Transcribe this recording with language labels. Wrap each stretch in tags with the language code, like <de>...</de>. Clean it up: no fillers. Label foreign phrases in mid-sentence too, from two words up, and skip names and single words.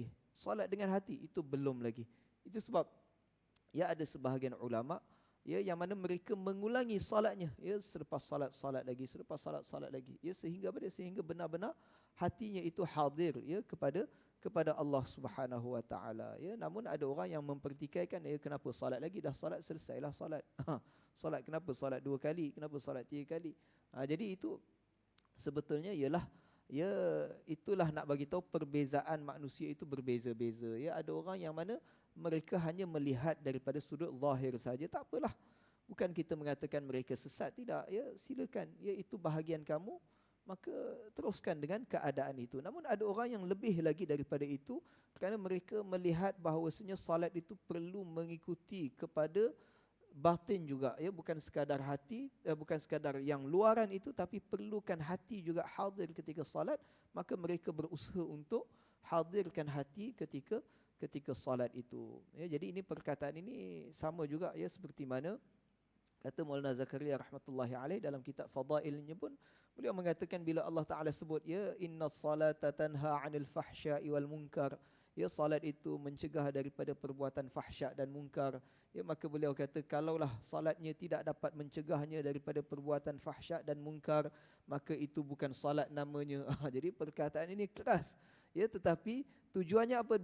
<ms>Salat dengan hati itu belum lagi. Itu sebab ya ada sebahagian ulama, ya, yang mana mereka mengulangi salatnya, ya, selepas salat lagi, selepas salat lagi, ya, sehingga benar-benar hatinya itu hadir, ya, kepada Allah</ms> <ar>سبحانه وتعالى.</ar> <ms>Ya, namun ada orang yang mempertikaikan, ya, kenapa salat lagi, dah salat selesailah salat. Salat kenapa salat 2 kali, kenapa salat 3 kali. Jadi itu sebetulnya ialah, ya, itulah nak bagi tahu perbezaan manusia itu berbeza-beza. Ya, ada orang yang mana mereka hanya melihat daripada sudut zahir saja, tak apalah. Bukan kita mengatakan mereka sesat, tidak. Ya, silakan. Ya, itu bahagian kamu, maka teruskan dengan keadaan itu. Namun ada orang yang lebih lagi daripada itu, kerana mereka melihat bahawasanya salat itu perlu mengikuti kepada batin juga, ya, bukan sekadar hati, bukan sekadar yang luaran itu, tapi perlukan hati juga hadir ketika salat. Maka mereka berusaha untuk hadirkan hati ketika salat itu. Ya, jadi ini perkataan ini sama juga, ya, seperti mana kata Maulana Zakaria</ms> <ar>رحمة الله عليه</ar> <ms>dalam kitab Fadailnya pun, beliau mengatakan bila Allah Taala sebut, ya,</ms> <ar>إن الصلاة تنهى عن الفحشاء والمنكر,</ar> <ms>ya, salat itu mencegah daripada perbuatan fahsya' dan munkar. Ya, maka beliau kata kalaulah salatnya tidak dapat mencegahnya daripada perbuatan fahsya' dan munkar, maka itu bukan salat namanya. Jadi perkataan ini keras. Ya, tetapi tujuannya apa?</ms>